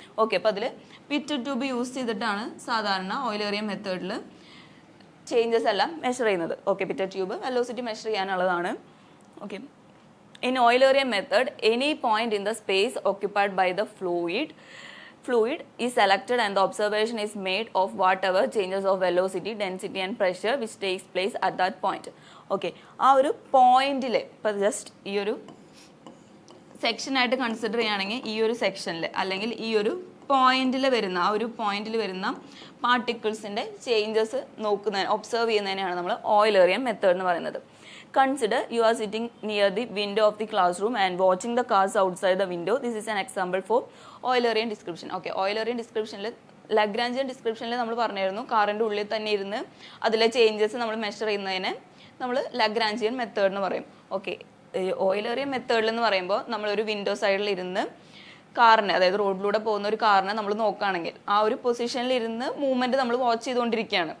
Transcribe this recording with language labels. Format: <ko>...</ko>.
<ml>Okay, അപ്പോൾ അതിൽ pit tube use ചെയ്തിട്ടാണ് സാധാരണ ഓയിലേറിയൻ മെത്തേഡിൽ ചേഞ്ചസ് എല്ലാം മെഷർ ചെയ്യുന്നത്. Okay, പിറ്റർ tube velocity measure ചെയ്യാനുള്ളതാണ്.</ml> <en>Okay, in Eulerian method, any point in the space occupied by the fluid is selected and the observation is made of whatever changes of velocity, density and pressure which takes place at that point.</en> <ml>Okay, ആ ഒരു പോയിന്റിൽ ഇപ്പോൾ just ഈ ഒരു സെക്ഷനായിട്ട് consider ചെയ്യുകയാണെങ്കിൽ ഈ ഒരു സെക്ഷനിൽ അല്ലെങ്കിൽ ഈ ഒരു പോയിന്റിൽ വരുന്ന ആ ഒരു പോയിന്റിൽ വരുന്ന പാർട്ടിക്കിൾസിൻ്റെ ചേഞ്ചസ് ഒബ്സർവ് ചെയ്യുന്നതിനെയാണ് നമ്മൾ ഓയിലേറിയൻ മെത്തേഡ് എന്ന് പറയുന്നത്.</ml> <en>Consider you are sitting near the window of the classroom and watching the cars outside the window. This is an example for Eulerian description.</en> <ml>Okay, Eulerian descriptionൽ Lagrangian ഡിസ്ക്രിപ്ഷനിൽ നമ്മൾ പറഞ്ഞിരുന്നു കാറിൻ്റെ ഉള്ളിൽ തന്നെ ഇരുന്ന് അതിലെ ചേഞ്ചസ് നമ്മൾ മെഷർ ചെയ്യുന്നതിനെ നമ്മൾ ലഗ്രാഞ്ചിയൻ മെത്തേഡ് എന്ന് പറയും. ഓക്കെ, ഓയിലേറിയൻ മെത്തേഡിൽ എന്ന് പറയുമ്പോൾ നമ്മളൊരു വിൻഡോ സൈഡിൽ ഇരുന്ന് കാറിനെ, അതായത് റോഡിലൂടെ പോകുന്ന ഒരു കാറിനെ നമ്മൾ നോക്കുകയാണെങ്കിൽ ആ ഒരു പൊസിഷനിൽ ഇരുന്ന് മൂവ്മെൻറ്റ് നമ്മൾ വാച്ച് ചെയ്തുകൊണ്ടിരിക്കുകയാണ്.</ml>